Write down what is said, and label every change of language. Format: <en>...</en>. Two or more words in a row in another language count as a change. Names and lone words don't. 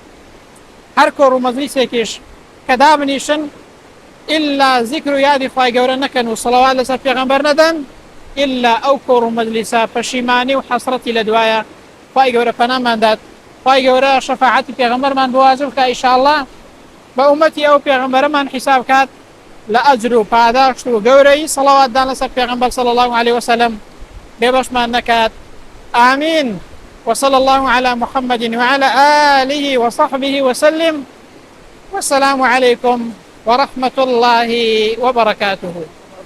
<ckb>هەر کۆڕ و مەجلیسێکیش کە دابنیشن ئیلا ذیکر و یادی خوای گەورە نەکەن و سەڵەوات لەسەر پێغەمبەر نەدەن، ئیلا ئەو کۆڕ و مەجلیسە پەشیمانی و حەسرەتی لە دوایە. خوای گەورە پەنامان دات، خوای گەورە شەفاعەتی پێغەمبەرمان بۆ واجب کە ئینشاءالله بە ئومەتی ئەو پێغەمبەرەمان حیساب کات لە ئەجر و پاداشت و گەورەی سەڵەواتدان لەسەر پێغەمبەر</ckb> <ar>صلی الله عليه وسلم</ar> <ckb>بێبەشمان نەکات.</ckb> <ar>آمين. وصلى الله على محمد وعلى آله وصحبه وسلم، والسلام عليكم ورحمة الله وبركاته.</ar>